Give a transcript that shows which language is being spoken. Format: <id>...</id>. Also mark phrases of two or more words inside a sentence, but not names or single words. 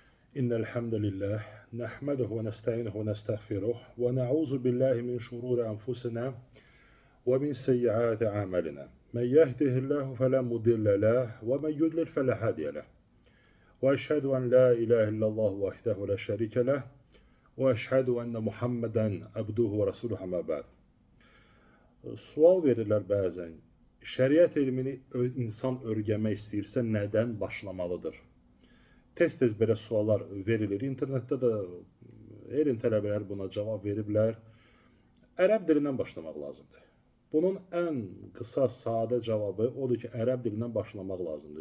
<ar>إن الحمد لله نحمده ونستعينه ونستغفره ونعوذ بالله من شرور أنفسنا ومن سيئات أعمالنا من يهده الله فلا مضل له ومن يضلل فلا هادي له وأشهد أن لا إله إلا الله وحده لا شريك له وأشهد أن محمدا عبده ورسوله أما بعد.</ar> <az>Sual verirlər bəzən. Şəriət elmini insan öyrənmək istəyirsə nədən başlamalıdır? Tez-tez belə suallar verilir. İnternetdə də elm tələbələri buna cavab veriblər. Ərəb dilindən başlamaq lazımdır. Bunun ən qısa, sadə cavabı odur ki, ərəb dilindən başlamaq lazımdır.</az>